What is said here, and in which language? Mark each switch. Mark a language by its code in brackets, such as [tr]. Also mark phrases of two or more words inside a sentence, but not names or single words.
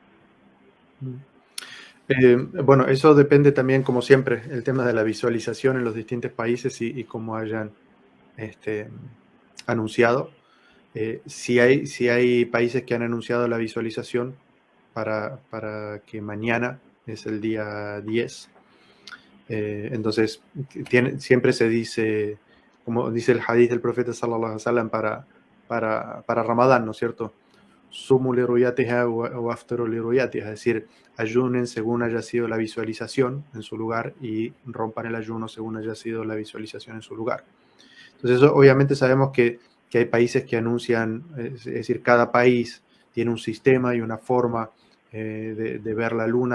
[es] Bueno, eso depende también, como siempre, el tema de la visualización en los distintos países y cómo hayan anunciado. Si hay países que han anunciado la visualización para que mañana es el día 10. Entonces, siempre se dice, como dice el hadith del profeta [ar] صلى الله عليه وسلم [es] para Ramadán, ¿no es cierto? [ar] صوموا لرؤيتها [es] o [ar] أفطروا لرؤيتها, [es] es decir, ayunen según haya sido la visualización en su lugar y rompan el ayuno según haya sido la visualización en su lugar. Entonces, eso, obviamente sabemos que que hay países que anuncian, es decir, cada país tiene un sistema y una forma de ver la luna.